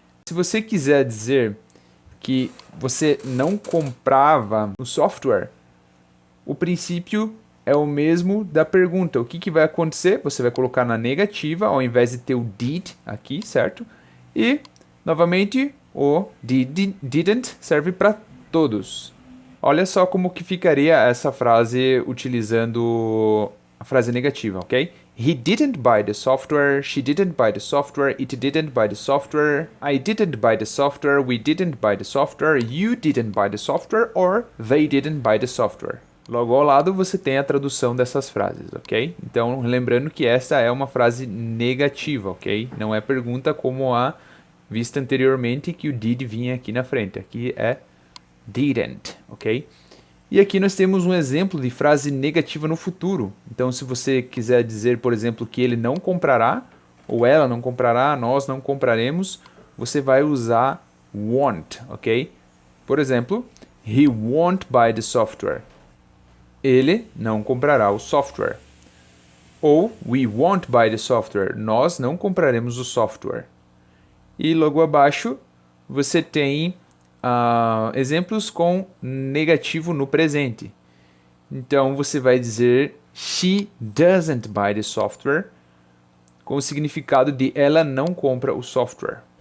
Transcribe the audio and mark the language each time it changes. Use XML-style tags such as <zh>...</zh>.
<pt>Se você quiser dizer que você não comprava o software, o princípio é o mesmo da pergunta. O que vai acontecer? Você vai colocar na negativa ao invés de ter o did aqui, certo? E, novamente, o didn't serve para todos. Olha só como que ficaria essa frase utilizando a frase negativa, ok?</pt> <en>He didn't buy the software, she didn't buy the software, it didn't buy the software, I didn't buy the software, we didn't buy the software, you didn't buy the software, or they didn't buy the software.</en> <pt>Logo ao lado você tem a tradução dessas frases, ok? Então, lembrando que essa é uma frase negativa, ok? Não é pergunta como a vista anteriormente que o did vinha aqui na frente. Aqui é didn't, ok? E aqui nós temos um exemplo de frase negativa no futuro. Então, se você quiser dizer, por exemplo, que ele não comprará, ou ela não comprará, nós não compraremos, você vai usar won't, ok? Por exemplo,</pt> <en>he won't buy the software.</en> <pt>Ele não comprará o software.</pt> <en>Ou we won't buy the software.</en> <pt>Nós não compraremos o software. E logo abaixo você tem exemplos com negativo no presente. Então você vai dizer</pt> <en>she doesn't buy the software</en> <pt>com o significado de ela não compra o software.</pt>